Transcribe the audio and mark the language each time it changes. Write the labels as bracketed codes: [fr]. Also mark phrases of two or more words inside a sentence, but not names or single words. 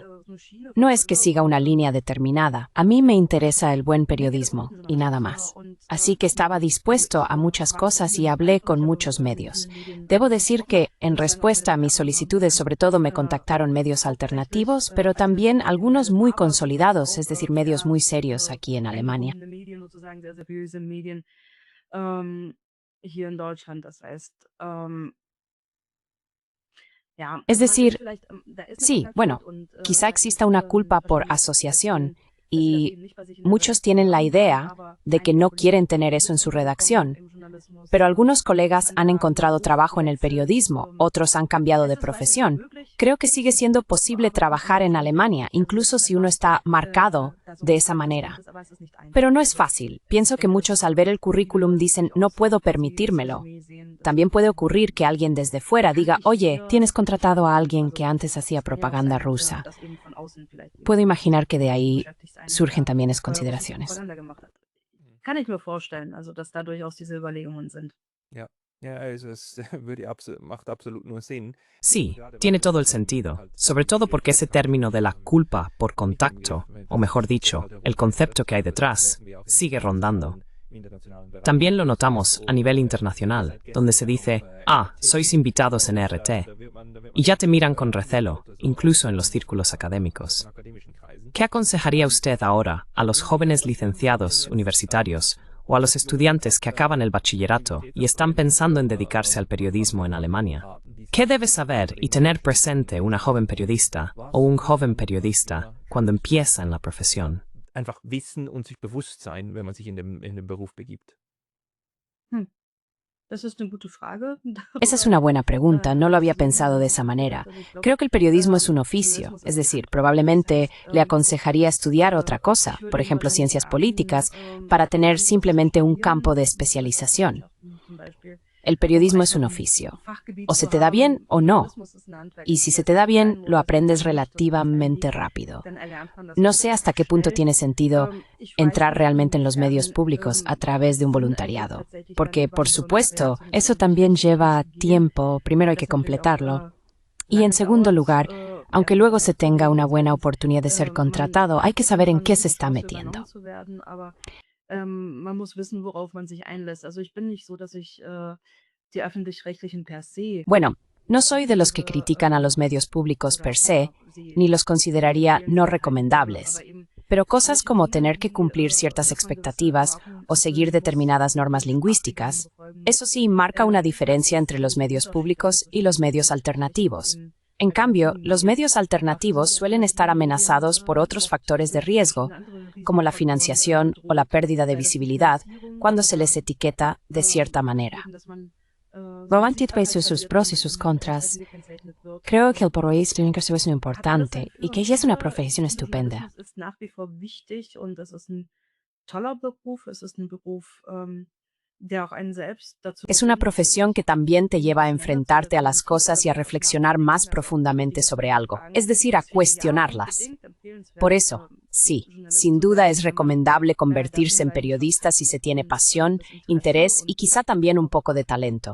[es] No es que siga una línea determinada. A mí me interesa el buen periodismo y nada más. Así que estaba dispuesto a muchas cosas y hablé con muchos medios. Debo decir que, en respuesta a mis solicitudes, sobre todo me contactaron medios alternativos, pero también algunos muy consolidados, es decir, medios muy serios aquí en Alemania. [de] Medien, sozusagen sehr seriöse Medien, hier in Deutschland. Das heißt, ja, [es] Es [de] also man ist [es] decir, [de] vielleicht, da ist [es] sí, [de] eine [es] bueno, [de] Schuld und, [es] quizá [de] das [es] exista [de] ist, [es] una culpa por [de] wahrscheinlich [es] asociación [de] das ist das [es] y [de] eben nicht, was ich in der [es] muchos [de] Redaktion [es] tienen la [de] habe, [es] idea [de] aber [es] de que [de] einige [es] no [de] Kollegen [es] quieren tener eso en su [de] bekommen [es] redacción. [de] im Journalismus [es] Pero algunos colegas han [de] einen [es] encontrado trabajo en el [de] Berufswechsel, [es] periodismo, otros han cambiado de [de] es weiterhin [es] profesión. [de] möglich, [es] Creo que sigue siendo posible trabajar en Alemania, incluso si uno está marcado de esa manera. [de] aber es ist nicht einfach. [es] Pero no es fácil. Pienso que muchos al ver el currículum dicen, no puedo permitírmelo. También puede ocurrir que alguien desde fuera diga, oye, tienes contratado a alguien que antes hacía propaganda rusa. Puedo imaginar que de ahí surgen también esas consideraciones. [de] Kann ich mir vorstellen, also dass da durchaus diese Überlegungen sind. Ja, also es macht absolut nur Sinn. [es] Sí, tiene todo el sentido, sobre todo porque ese término de la culpa por contacto, o mejor dicho, el concepto que hay detrás, sigue rondando. También lo notamos a nivel internacional, donde se dice, sois invitados en RT, y ya te miran con recelo, incluso en los círculos académicos. ¿Qué aconsejaría usted ahora a los jóvenes licenciados universitarios o a los estudiantes que acaban el bachillerato y están pensando en dedicarse al periodismo en Alemania? ¿Qué debe saber y tener presente una joven periodista o un joven periodista cuando empieza en la profesión? [de] Einfach wissen und sich bewusst sein, wenn man sich in dem Beruf begibt. Das ist eine gute Frage. [es] Esa es una buena pregunta, no lo había pensado de esa manera. Creo que el periodismo es un oficio, es decir, probablemente le aconsejaría estudiar otra cosa, por ejemplo, ciencias políticas, para tener simplemente un campo de especialización. El periodismo es un oficio. O se te da bien o no. Y si se te da bien, lo aprendes relativamente rápido. No sé hasta qué punto tiene sentido entrar realmente en los medios públicos a través de un voluntariado. Porque, por supuesto, eso también lleva tiempo. Primero hay que completarlo. Y en segundo lugar, aunque luego se tenga una buena oportunidad de ser contratado, hay que saber en qué se está metiendo. [de] Man muss wissen, worauf man sich einlässt. Also ich bin nicht so, dass ich die öffentlich-rechtlichen [la] per se. [es] Bueno, no soy de los que critican a los medios públicos [la] per se, [es] ni los consideraría no recomendables. Pero cosas como tener que cumplir ciertas expectativas o seguir determinadas normas lingüísticas, eso sí marca una diferencia entre los medios públicos y los medios alternativos. En cambio, los medios alternativos suelen estar amenazados por otros factores de riesgo, como la financiación o la pérdida de visibilidad, cuando se les etiqueta de cierta manera. Davanti a sus pros y sus contras, creo que el periodismo es muy importante y que ella es una profesión estupenda. [de] Es ist nach wie vor wichtig und es ist ein toller Beruf. Es ist ein Beruf, der auch einen selbst dazu [es] Es una [de] bringt, [es] profesión que también te lleva a enfrentarte a las cosas y a reflexionar más profundamente sobre algo, es decir, a cuestionarlas. Por eso, sí, sin duda es recomendable convertirse en periodista si se tiene pasión, interés y quizá también un poco de talento.